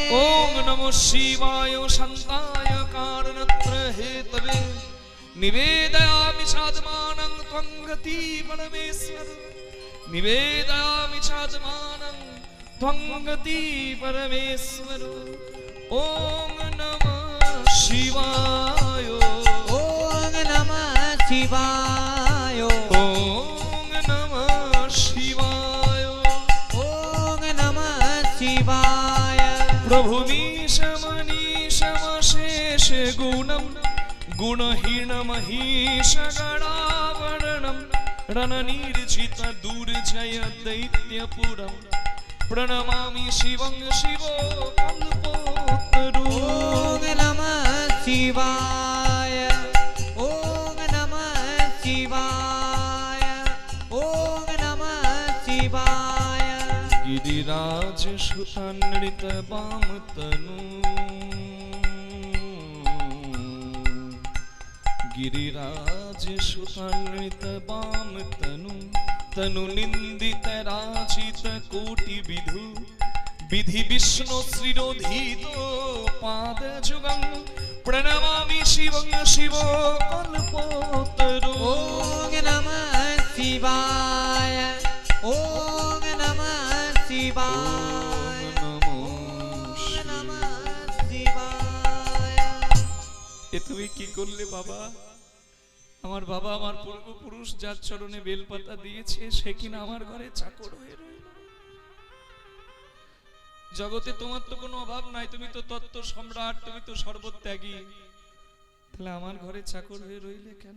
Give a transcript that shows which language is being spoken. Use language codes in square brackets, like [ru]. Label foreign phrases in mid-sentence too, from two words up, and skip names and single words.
[sa] ওম নমঃ শিবায় শান্তায় কারণত্র হেতবে, নিবেদয়ামি সাধমানং ত্বং গতি পরমেশ্বর, নিবেদয়ামি সাধমানং ত্বং গতি পরমেশ্বর। ওম নমঃ শিবায়, ওম নমঃ শিবায়, ওম নমঃ শিবায়, ওম নমঃ শিবায়। প্রভু মনীষমশেষ গুণম গুণহীনমহিষ গণাবरणं रणनिर्जित दुर्जय दैत्यपुरं प्रणमामि शिवं शिवो कल्पोत्तरु। ओम नमः शिवाय, ओम नमः शिवाय, ओम नमः शिवाय। गिरिराज सुतनृत वाम तनु, गिरिराज सुतनृत वाम तनु, तनु निंदित राजित कोटि विधु, विधि विष्णु श्रीरोधित पाद जुगं प्रणमामि शिवं शिवो कल्पोत्तरो। ओम नमः शिवाय, ओम नमः शिवाय, ओम नमः शिवाय। [bn] এ তুমি কি করলে বাবা? আমার বাবা আমার পূর্বপুরুষ যার চরণে বেলপাতা দিয়েছে সে কিনা আমার ঘরে চাকর হয়ে রইল। জগতে তোমার তো কোনো অভাব নাই, তুমি তো তত্ত্ব সম্রাট, তুমি তো সর্বত্যাগী, তাহলে আমার ঘরে চাকর হয়ে রইলে কেন?